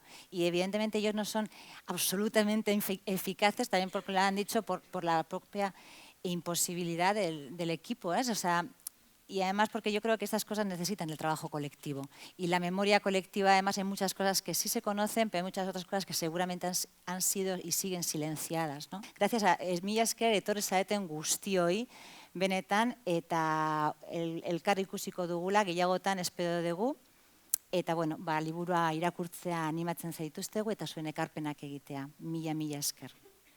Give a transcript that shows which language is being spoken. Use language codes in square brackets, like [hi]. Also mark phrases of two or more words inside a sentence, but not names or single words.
[es] Y evidentemente ellos no son absolutamente eficaces, también porque lo han dicho por la propia imposibilidad del equipo, ¿eh? O sea, y además porque yo creo que estas cosas necesitan el trabajo colectivo. Y la memoria colectiva, además, hay muchas cosas que sí se conocen, pero hay muchas otras cosas que seguramente han sido y siguen silenciadas, ¿no? Gracias a [eu] mila esker etorri zareten guztioi, benetan, eta elkar ikusiko dugula, gehiagotan espero dugu, eta, bueno, liburua irakurtzea animatzen zaituztegu eta zuen ekarpenak egitea. Mila esker.